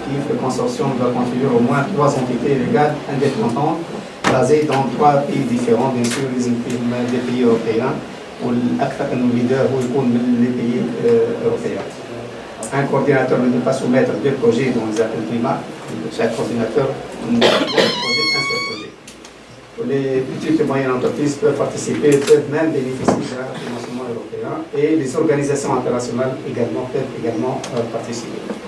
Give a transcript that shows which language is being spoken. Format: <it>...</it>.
<fr>Le consortium doit constituer au moins 3 entités légales indépendantes basées dans 3 pays différents, bien sûr, les des pays européens</fr> <ar>والأكثر أنه leader هو يكون من</ar> <fr>les pays européens. Un coordinateur ne peut pas soumettre deux projets dans les appels climat. Chaque coordinateur ne peut pas proposer un seul projet. Les petites et moyennes entreprises peuvent participer, peuvent même bénéficier d'un financement européen et les organisations internationales également peuvent également participer.</fr>